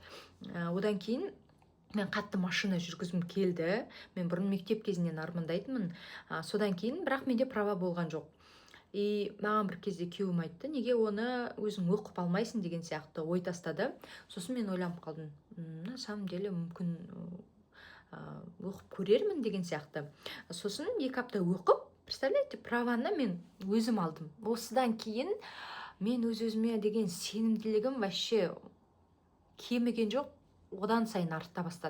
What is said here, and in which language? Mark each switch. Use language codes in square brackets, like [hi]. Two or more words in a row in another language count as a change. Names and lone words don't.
[kk] Одан кейін мен қатты машина жүргізгім келді. Мен бұрын мектеп кезінен армандайтынмын. Содан кейін, бірақ менде права болған жоқ. Маған бір кезде күйеуім айтты, неге оны өзің оқып алмайсың деген сияқты ой тастады. Сосын мен ойланып қалдым, [ru] на самом деле [kk] мүмкін оқып көрермін деген сияқты. Сосын 2 апта оқып, представляете, праваны мен өзім алдым. Осыдан кейін мен өз-өзіме деген сенімділігім вообще кеміген жоқ, одан сайын арта бастады.